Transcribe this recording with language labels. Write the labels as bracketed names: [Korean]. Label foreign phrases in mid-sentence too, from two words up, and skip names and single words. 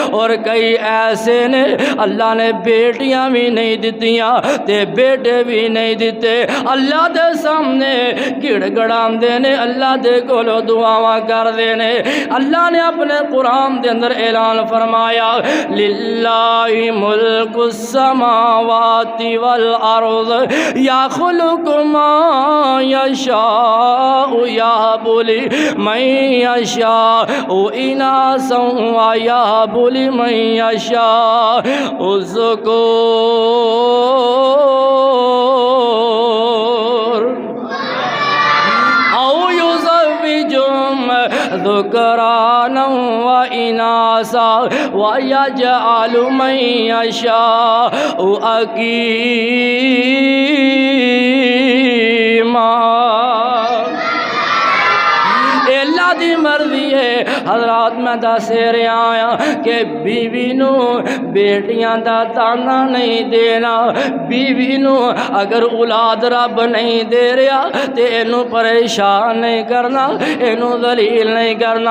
[Punjabi] اور کئی ایسے نے اللہ نے بیٹیاں بھی نہیں دتیاں تے بیٹے بھی نہیں دتے، اللہ دے سامنے گڑگڑاندے نے، اللہ دے کولوں دعاواں کردے نے. اللہ نے اپنے قرآن دے اندر اعلان فرمایا [Arabic] لله ملك السماوات والأرض يخلق ما يشاء يهب لمن يشاء إناثا ويهب لمن يشاء ذكور ذكرانا وإناثا ويجعل من يشاء عقيما. [Punjabi] اللہ دی مرضی ہے. حضرات میں دس رہا آیا کہ بیوی نوں بیٹیاں دا طعنہ نہیں دینا، بیوی نوں اگر اولاد رب نہیں دے رہا تو اینوں پریشان نہیں کرنا، اینوں دلیل نہیں کرنا.